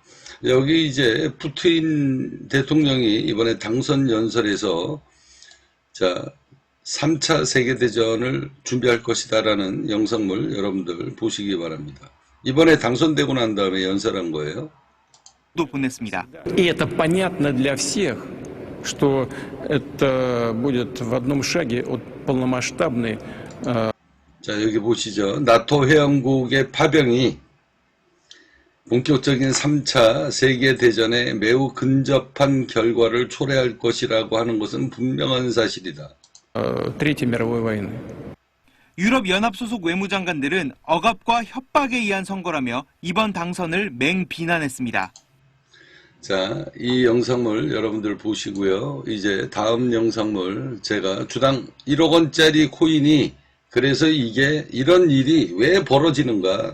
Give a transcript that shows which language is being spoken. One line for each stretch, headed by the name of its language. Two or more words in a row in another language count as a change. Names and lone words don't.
Korean: 여기 이제 푸틴 대통령이 이번에 당선 연설에서 자 3차 세계대전을 준비할 것이다라는 영상물 여러분들 보시기 바랍니다. 이번에 당선되고 난 다음에 연설한 거예요. 도 보냈습니다.
Russian: И это понятно для всех, что это будет в одном шаге от полномасштабной.
Korean: 자, 여기 보시죠. 나토 회원국의 파병이 본격적인 3차 세계대전에 매우 근접한 결과를 초래할 것이라고 하는 것은 분명한 사실이다.
Russian: Третьей мировой войны.
Korean: 유럽연합 소속 외무장관들은 억압과 협박에 의한 선거라며 이번 당선을 맹비난했습니다. 자, 이 영상물 여러분들 보시고요. 이제 다음 영상물 제가 주당 1억 원짜리 코인이 그래서 이게 이런 일이 왜 벌어지는가.